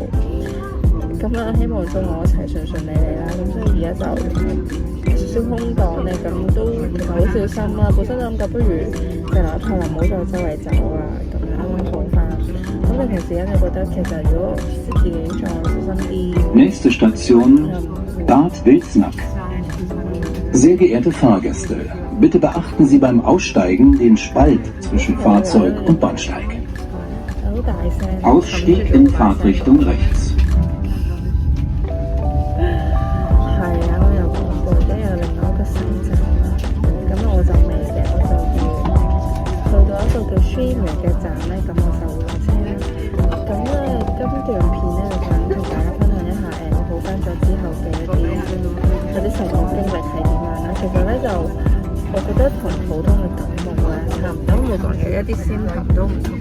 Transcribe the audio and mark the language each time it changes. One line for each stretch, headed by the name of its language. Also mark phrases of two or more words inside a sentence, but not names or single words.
Cantonese: 咁啦，希望祝我一齊順順利利啦。咁所以而家就少少空檔咧，咁都其實好小心啦。本身都諗過不如就留喺柏林，唔好再周圍走啊。咁樣啱啱好翻。咁你平時咧，你覺得其實如果自己再小心啲。
German: Nächste Station Bad Wilsnack. Sehr geehrte Fahrgäste, bitte beachten Sie beim Aussteigen den Spalt zwischen Fahrzeug und Bahnsteig. Ausstieg in Fahrtrichtung rechts.
Cantonese: 叫 Schweden 嘅站咧，咁我就會落車啦。咁咧，今段片咧就想同大家分享一下我好翻咗之後嘅一啲或者成個經歷係點樣啦。其實咧就我覺得同普通嘅感冒咧差唔多，每個人嘅一啲 symptom 都唔同。